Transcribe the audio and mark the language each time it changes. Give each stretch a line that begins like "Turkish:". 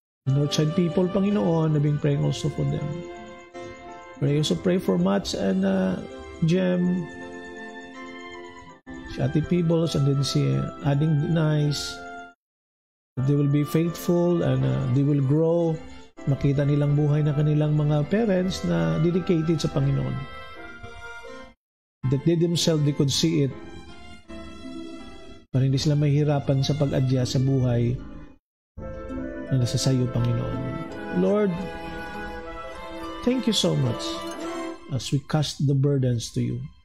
English: Northside people, Panginoon, I've been praying also for them. Also pray for Mats and Jem, si Ate Peebles, and then si Ading Nice, that they will be faithful and they will grow.
Filipino: Makita nilang buhay na kanilang mga parents na dedicated sa Panginoon.
English: That they themselves, they could see it.
Filipino: Para hindi sila mahihirapan sa pag-adjust sa buhay na nasa sayo, Panginoon.
English: Lord, thank you so much as we cast the burdens to you.